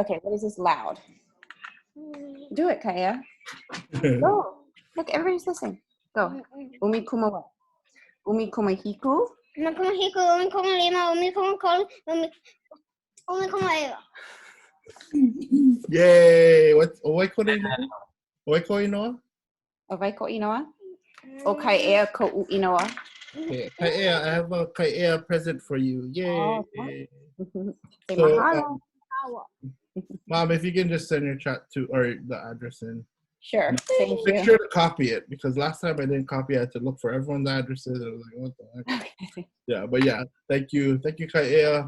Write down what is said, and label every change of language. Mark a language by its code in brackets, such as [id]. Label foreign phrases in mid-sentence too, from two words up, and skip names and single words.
[en] okay. What is this loud? Do it, Kaya. Go. Look, everybody's listening. [haw] Go. Umikumawa. Umikumahiku. [en] Yay! [haw] What's Owaiko Inoa? Owaiko Inoa? Owaiko Inoa? O Kai'ea Ko'u Inoa? [en] Okay, Kai'ea, I have a Kai'ea present for you. Yay! Oh, Say So, mahalo. Mom, if you can just send your chat to, or the address in. Sure, thank Make you. sure to copy it, because last time I didn't copy, I had to look for everyone's addresses. I was like, what the heck? Yeah, but yeah, thank you. Thank you, Kai'ea.